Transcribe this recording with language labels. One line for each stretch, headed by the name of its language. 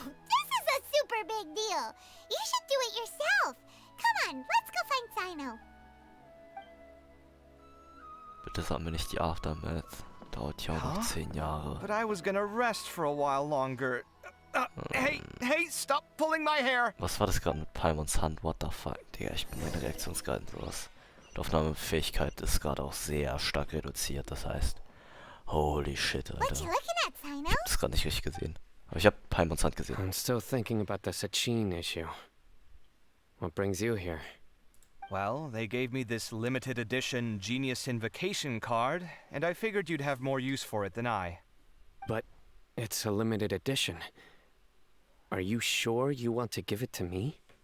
English: Whoa, this is a super big deal. You should do it yourself. Come on, let's go find Sino.
German: Bitte sag mir nicht die Aftermath. Dauert ja auch noch 10 Jahre.
English: But I was gonna rest for a while longer. Hey, stop pulling my hair!
German: Was war das gerade mit Paimons Hand?
English: What the fuck?
German: Digga, ich bin meine Reaktionsgehalten sowas. Die Aufnahmefähigkeit ist gerade auch sehr stark reduziert, das heißt...
English: Holy shit,
German: Alter. Ich hab das gerade nicht richtig gesehen. Aber ich hab Paimons Hand gesehen.
English: I'm still thinking about the Sachin issue. What brings you here? Well, they gave me this limited edition Genius Invocation card, and I figured you'd have more use for it than I. But it's a limited edition. Are you sure you want to give it to me?